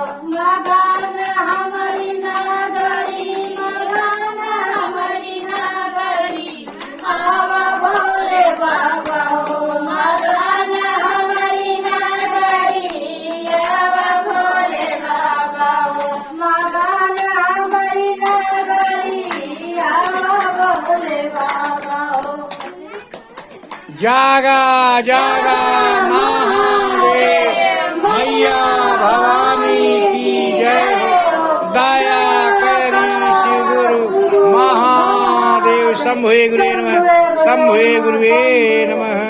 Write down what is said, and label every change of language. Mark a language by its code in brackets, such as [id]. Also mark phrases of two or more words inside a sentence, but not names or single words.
[bho] मगन हमारी नगरी मगन हमारी नगरी आवा भोले बाबा हो मगन हमारी नगरी आवा भोले बाबा हो मगन हमारी नगरी आवा भोले बाबा हो जागा जागा महादेव मैया भवानी की जय हो। दया करी श्री गुरु महादेव [sa] शंभुए गुरुवे नमः शंभुए गुरुवे नमः।